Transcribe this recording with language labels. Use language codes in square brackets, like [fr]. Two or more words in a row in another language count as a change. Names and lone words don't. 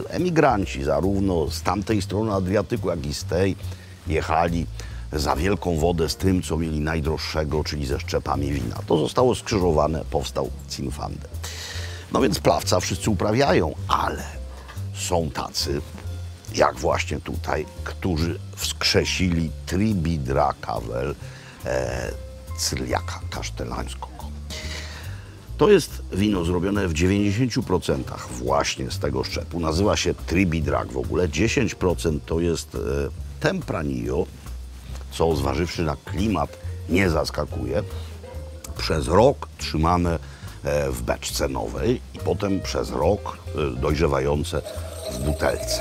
[pl] Emigranci zarówno z tamtej strony Adriatyku, jak i z tej jechali za wielką wodę z tym, co mieli najdroższego, czyli ze szczepami wina. To zostało skrzyżowane, powstał Zinfandel. No więc Plawca wszyscy uprawiają, ale są tacy, jak właśnie tutaj, którzy wskrzesili Tribi-Draca vel cyrliaka kasztelańskiego. To jest wino zrobione w 90% właśnie z tego szczepu. Nazywa się Tribi-Drac w ogóle. 10% to jest Tempranillo, co zważywszy na klimat nie zaskakuje. Przez rok trzymane w beczce nowej i potem przez rok dojrzewające w butelce.